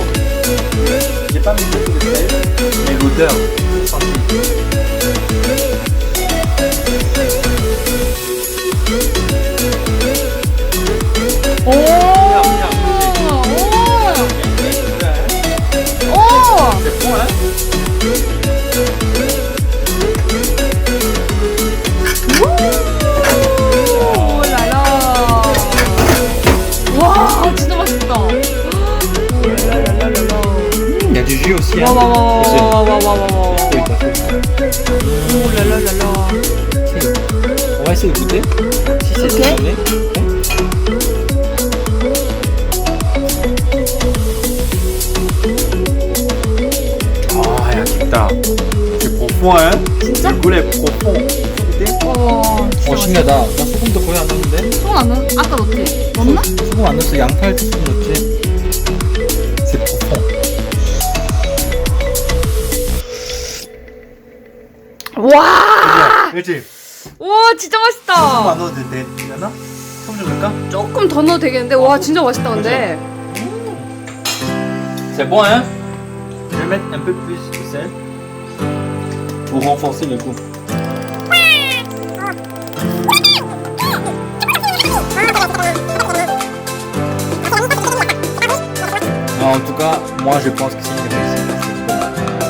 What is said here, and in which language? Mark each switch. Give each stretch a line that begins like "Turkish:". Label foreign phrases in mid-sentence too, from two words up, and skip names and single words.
French: J'ai pas mis beaucoup de sel, mais l'odeur, je le sentis. 오. 오. C'est bon, hein? 오. 라라.
Korean: 와, 진짜 맛있다. 오, 라라라라라.
French: Il y a du jus aussi. Hein. 와와와와와와와와와. 오, 라라라라. On va essayer de goûter. Si c'est Ok. saisonné. Ah, 맛있다. C'est profond, hein?
Korean: 진짜?
French: Le goût est profond. goûter?
Korean: 와, 진짜 신기하다. 나 소금도 거의 안 넣었는데? 소금 안 넣? 아까 넣었지? 넣었나? 소금 안 넣었어. 양파를 조금 넣었지.
French: C'est profond.
Korean: 와! 그렇지? 와, 진짜 소금 맛있다. 안 넣어도 되나? 소금 좀 넣을까? 조금 더 넣어도 되겠는데? 와, 진짜 맛있다, 근데.
French: C'est bon, hein? Je vais mettre un peu plus de sel pour renforcer le goût. Alors, en tout cas, moi je pense que c'est une réussite.